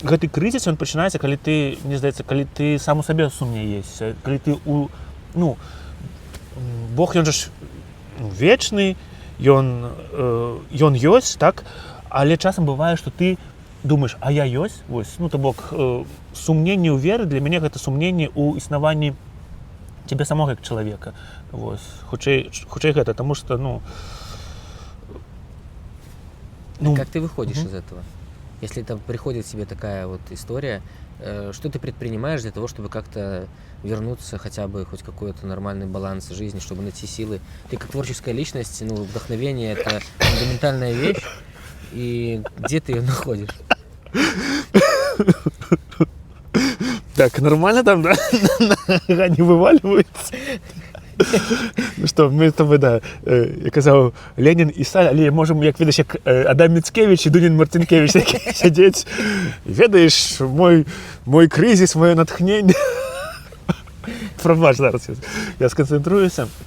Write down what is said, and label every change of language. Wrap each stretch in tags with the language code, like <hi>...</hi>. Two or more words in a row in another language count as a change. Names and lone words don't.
<be>гэты крызіс ён пачынаецца, калі ты, мне здаецца, калі ты сам у сабе сумнеешся, калі ты ну, Бог ён жа ж вечны, ён ёсць, так, але часам бывае, што ты думаеш, а я ёсць, вось, ну, то бок сумненне ў веры для мяне гэта сумненне ў існаванні цябе самога як чалавека, вось, хутчэй гэта, таму што,</be> <ru>Как ты выходишь из этого? Если там приходит тебе такая вот история, что ты предпринимаешь для того, чтобы как-то вернуться хотя бы хоть какой-то нормальный баланс жизни, чтобы найти силы? Ты как творческая личность, вдохновение — это фундаментальная вещь, и где ты ее находишь? Так, нормально там, да? Нога не вываливается.</ru> <be>Ну што, мы з тобой, да, я казаў, Ленін і Сталін, але можам, як ведаеш, як Адам Міцкевіч і Дунін Марцінкевіч сядзець. Ведаеш, мой крызіс, маё натхненне. Прабач, зараз я сканцэнтруюся.</be>